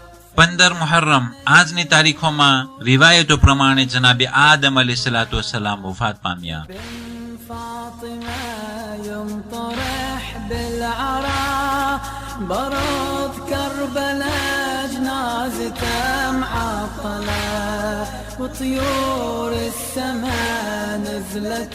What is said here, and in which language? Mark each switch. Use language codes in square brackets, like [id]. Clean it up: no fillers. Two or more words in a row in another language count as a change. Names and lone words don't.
[gu] 15 મુહર્રમ આજની તારીખોમાં રિવાયતો પ્રમાણે જનાબે આદમ અલૈહિસ્સલાતુ વસ્સલામ વફાત પામ્યા. [ar] فاطمة ينطرح بالعراء برد كربلاء جنازته معطلة وطيور السماء نزلت